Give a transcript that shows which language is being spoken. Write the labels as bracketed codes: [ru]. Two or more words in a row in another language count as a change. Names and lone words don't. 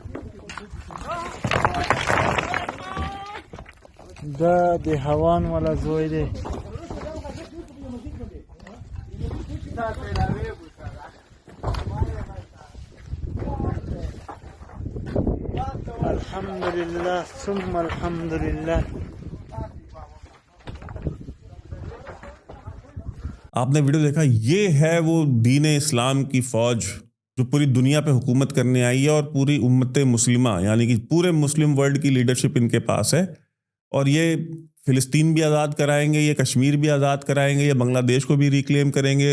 [ps] دا د هوان ولا زوی دی. [ar] الحمدلله ثم الحمدلله. [ur] آپنے ویڈیو دیکھا، یہ ہے وہ دین اسلام کی فوج جو پوری دنیا پہ حکومت کرنے آئی ہے اور پوری امت مسلمہ یعنی کہ پورے [en] Muslim world [ur] کی لیڈرشپ انکے پاس ہے. اور یہ فلسطین بھی آزاد کرائیں گے، یہ کشمیر بھی آزاد کرائیں گے، یہ بنگلہ دیش کو بھی ریکلیم کریں گے.